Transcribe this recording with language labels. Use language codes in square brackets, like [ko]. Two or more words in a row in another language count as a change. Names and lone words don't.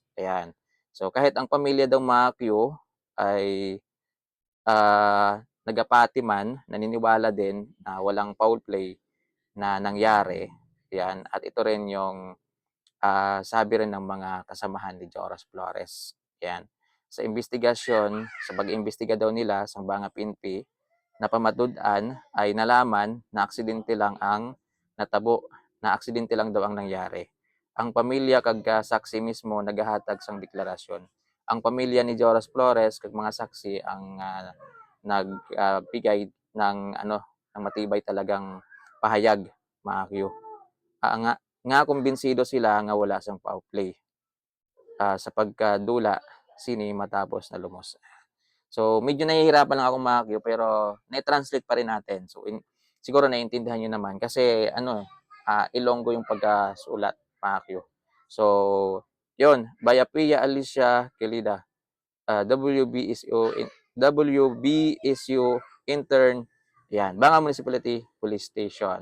[tl] Ayan. So kahit ang pamilya daw mga Q ay [hil] nagapati man, [tl] naniniwala din na walang foul play na nangyari. Yan. At ito rin yung sabi rin ng mga kasamahan ni Joras Flores. Yan. Sa investigasyon, sa pag-imbestiga daw nila sa Banga PNP, napamatud-an ay nalaman na aksidente lang ang natabo, na aksidente lang daw ang nangyari. [hil] Ang pamilya kag saksi mismo naghahatag sang deklarasyon. [tl] Ang pamilya ni Joras Flores kag mga saksi ang nagbigay ng ng matibay talagang pahayag, mga Q. [hil] Nga kumbinsido sila nga wala sang foul play sa pagkadula sini matapos na lumos. [tl] So medyo nahihirapan lang ako mga Q, pero na-translate pa rin natin. So siguro naiintindihan niyo naman kasi Ilonggo yung pagkasulat, mga Q. So yun, Bayapia Alicia Kelida, WBSU intern, yan, Banga Municipality Police Station.